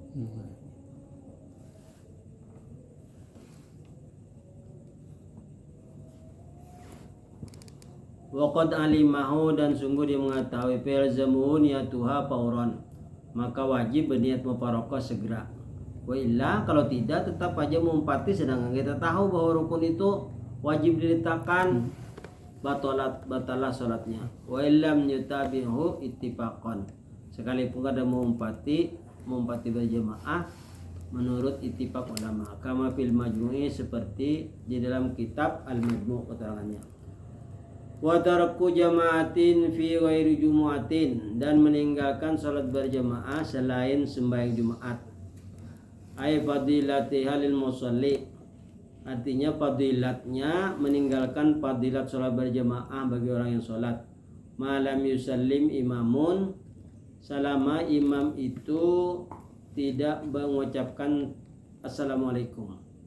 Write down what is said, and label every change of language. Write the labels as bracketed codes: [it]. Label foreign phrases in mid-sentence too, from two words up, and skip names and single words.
[ar] وقد علمه [id] dan sungguh dia mengetahui [ar] فلزمه نيتها فورا, [id] maka wajib berniat mufaraqah segera. [ar] وإلا [id] kalau tidak tetap aja mengumpati sedangkan kita tahu bahwa rukun itu wajib diletakkan batalah salatnya. [ar] وإن لم يتابعه اتفاقا, [id] sekalipun ada mengumpati berjamaah menurut ittifaq ulama [ar] كما في المجموع [id] seperti di dalam kitab al-majmu' keterangannya. [ar] وترك جماعة في غير جمعة, [id] dan meninggalkan salat berjamaah selain sembahyang Jumat. [ar] أي فضيلة حال المصلي, [id] artinya fadilatnya meninggalkan fadilat salat berjamaah bagi orang yang salat. [ar] ما لم يسلم إمام, [id] selama imam itu tidak mengucapkan assalamualaikum.